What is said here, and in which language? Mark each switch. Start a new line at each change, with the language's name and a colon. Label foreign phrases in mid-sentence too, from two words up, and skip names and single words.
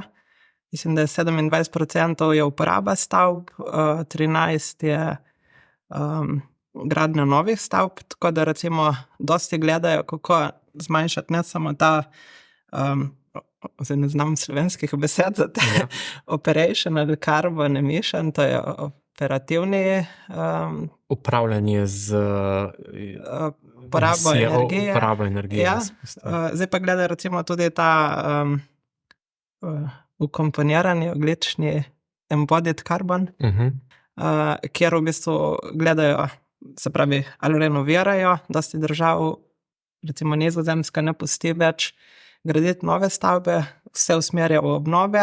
Slovenian: Mislim, da je 27% je uporaba stavb, 13% je gradnja novih stavb, tako da recimo dosti gledajo, kako zmanjšati ne samo ta, zdaj ne znam slovenskih besed za te,
English: operational carbon emission,
Slovenian: to je operativni upravljanje z porabo energije. Ja. Zdaj pa gledajo recimo tudi ta ukomponirani ogljični
English: embodied carbon,
Slovenian: kjer v bistvu gledajo, se pravi, ali renovirajo, dosti držav, recimo Nizozemska ne pusti več graditi nove stavbe, vse usmerja v obnove.